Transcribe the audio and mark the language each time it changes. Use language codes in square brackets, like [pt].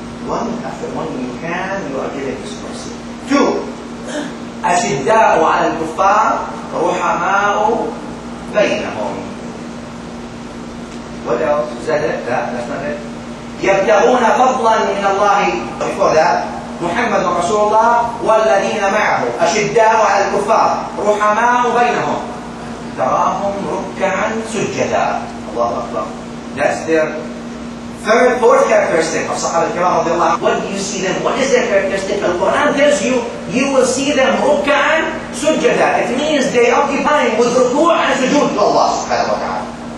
[en] One after one you can, you are giving this mercy. 2. [ar] أشداء على الكفار رحماء بينهم. [en] What else? Is that it? That's not it. يبتغون فضلا من الله. [ar] Before that, محمد رسول الله والذين معه أشداء على الكفار رحماء بينهم تراهم ركعا سجدا. الله أكبر. [en] That's their fourth characteristic of Sahaba al-Kiram. What do you see them? What is their characteristic? The Quran tells you, you will see them ruk'an sujjada. It means they occupy with ruku' and sujood to Allah subhanahu wa ta'ala.